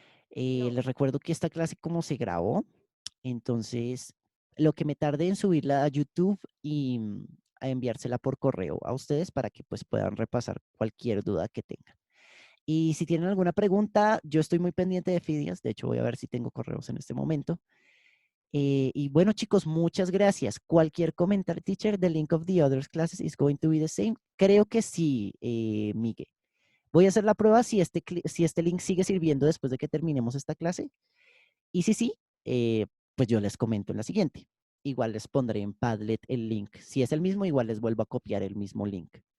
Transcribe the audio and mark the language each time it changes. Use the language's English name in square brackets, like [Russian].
[Spanish] Les recuerdo que esta clase como se grabó, entonces lo que me tarde en subirla a YouTube y a enviársela por correo a ustedes para que pues puedan repasar cualquier duda que tengan. Y si tienen alguna pregunta, yo estoy muy pendiente de Fidias, de hecho voy a ver si tengo correos en este momento. Y bueno, chicos, muchas gracias. Cualquier comentario, [English] teacher, the link of the other classes is going to be the same. [Spanish] Creo que sí, Miguel. Voy a hacer la prueba si este link sigue sirviendo después de que terminemos esta clase. Y si sí, pues yo les comento en la siguiente. Igual les pondré en Padlet el link. Si es el mismo, igual les vuelvo a copiar el mismo link.